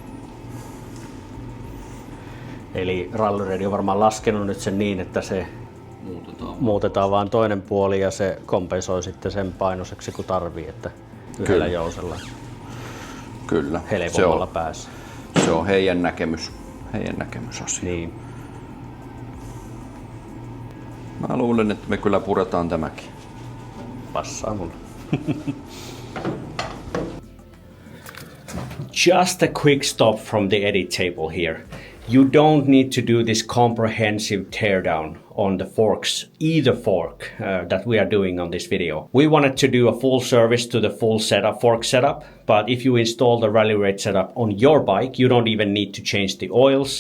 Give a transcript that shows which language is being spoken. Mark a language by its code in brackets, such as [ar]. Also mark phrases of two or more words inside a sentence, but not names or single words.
[fi] Eli Rally Radio on varmaan laskenut nyt sen niin, että se muutetaan vaan toinen puoli ja se kompensoi sitten sen painoiseksi kun tarvii, että yhdellä jousella kyllä. helpommalla päässä. Se on heidän näkemys asia. Niin. Mä luulen, että me kyllä puretaan tämäkin. Passaa mulle. [en] Just a quick stop from the edit table here. You don't need to do this comprehensive teardown on the forks, either fork that we are doing on this video. We wanted to do a full service to the full setup, fork setup, but if you install the rally rate setup on your bike, you don't even need to change the oils.